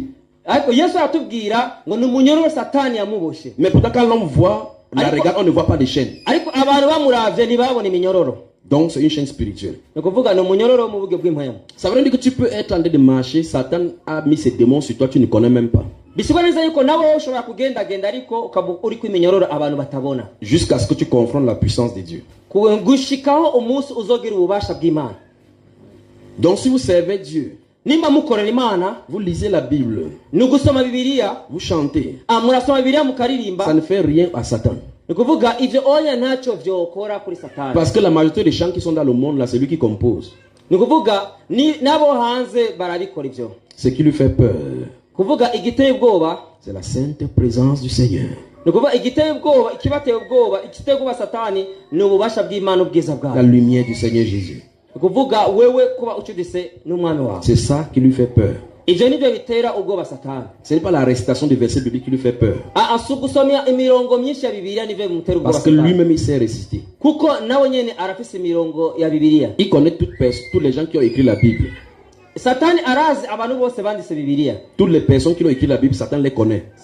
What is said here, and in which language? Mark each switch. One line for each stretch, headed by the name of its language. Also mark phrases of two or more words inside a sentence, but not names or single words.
Rundi: Ariko Yesu atubwira ngo n'umunyororo Satani yamuboshe.
French: Mais pourtant quand l'homme voit, la regarde, on ne voit pas de chaîne.
Rundi: Ariko abantu bamuravye ntibabone iminyororo.
French: Donc c'est une chaîne spirituelle.
Rundi: Nikuvuga n'umunyororo mu buge bw'impwemu.
French: Ça veut dire que tu peux être en train de marcher, Satan a mis ses démons sur toi, tu ne connais même pas.
Rundi: Bisobanura yuko nawe ushobora kugendagenda ariko ukabu uri kwiminyororo abantu batabona.
French: Jusqu'à ce que tu confrontes la puissance de Dieu.
Rundi: Gushikaho umunsi uzogira ububasha bw'Imana.
French: Donc si vous servez Dieu,
Rundi: nimba mukorera Imana,
French: vous lisez la Bible,
Rundi: nugusoma Bibiliya,
French: vous chantez,
Rundi: murasoma Bibiliya mukaririmba,
French: ça ne fait rien à Satan.
Rundi: Nikuvuga ivyo oya ntacyo vyokora kuri Satani.
French: Parce que la majorité des chants qui sont dans le monde là, c'est lui qui compose.
Rundi: Nikuvuga ni nabo hanze barabikora ivyo.
French: Ce qui lui fait peur,
Rundi: kuvuga igiteye ubwoba,
French: c'est la sainte présence du Seigneur.
Rundi: Nikuvuga igiteye ubwoba, ikibateye ubwoba, igiteye ubwoba Satani ni ububasha bw'Imana ubwiza bwayo.
French: La lumière du Seigneur Jésus.
Rundi: Nikuvuga wewe kuba ucudise n'umwami wawe.
French: C'est ça qui lui fait peur. Ce n'est pas la récitation des versets bibliques qui lui fait peur. Parce que lui-même il sait résister. Il connaît tous les gens qui ont écrit la Bible. Toutes les personnes qui ont écrit la Bible, Satan les connaît.